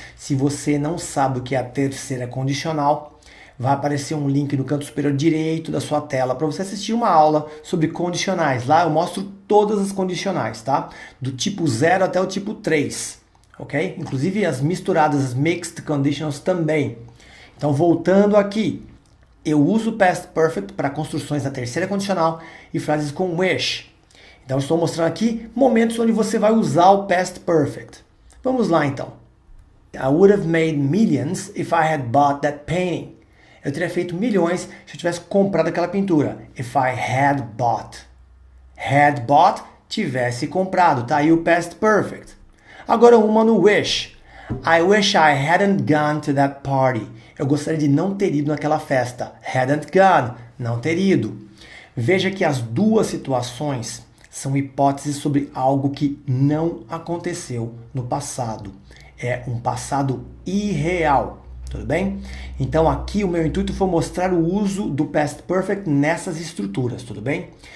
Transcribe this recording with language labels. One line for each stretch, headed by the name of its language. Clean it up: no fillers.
Portuguese: Se você não sabe o que é a terceira condicional, vai aparecer um link no canto superior direito da sua tela para você assistir uma aula sobre condicionais. Lá eu mostro todas as condicionais, tá? Do tipo 0 até o tipo 3, ok? Inclusive as misturadas, as mixed conditionals também. Então, voltando aqui, eu uso o past perfect para construções da terceira condicional e frases com wish. Então, estou mostrando aqui momentos onde você vai usar o past perfect. Vamos lá, então.
English: I would have made millions if I had bought that painting.
Portuguese: Eu teria feito milhões se eu tivesse comprado aquela pintura.
English: If I had bought. Had bought,
Portuguese: tivesse comprado. Tá aí o past perfect. Agora uma no wish.
English: I wish I hadn't gone to that party.
Portuguese: Eu gostaria de não ter ido naquela festa.
English: Hadn't gone,
Portuguese: não ter ido. Veja que as duas situações são hipóteses sobre algo que não aconteceu no passado. É um passado irreal, tudo bem? Então aqui o meu intuito foi mostrar o uso do past perfect nessas estruturas, tudo bem?